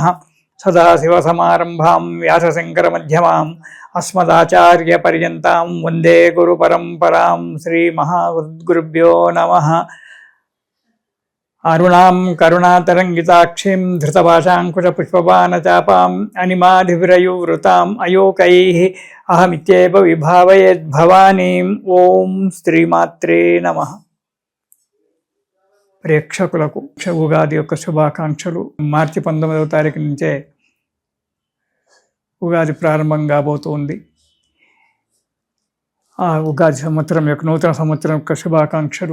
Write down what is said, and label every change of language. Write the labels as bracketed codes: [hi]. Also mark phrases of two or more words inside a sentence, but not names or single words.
[sa] सदाशिवसमारंभां व्यासशंकरमध्यमाम् अस्मदाचार्यपर्यन्तां वन्दे गुरुपरम्परां। श्रीमहागुरुभ्यो नमः। अरुणां करुणातरङ्गिताक्षीं धृतभाषाङ्कुशपुष्पबाणचापाम् अनिमाधिविरयुवृताम् अयोकैः अहमित्येव विभावयेद्भवानीम्। ఓం శ్రీమాత్రే నమః. [te] ప్రేక్షకులకు ఉగాది యొక్క శుభాకాంక్షలు. మార్చి 19వ తారీఖు నుంచే ఉగాది ప్రారంభం కాబోతుంది. ఆ ఉగాది సంవత్సరం యొక్క నూతన సంవత్సరం యొక్క శుభాకాంక్షలు.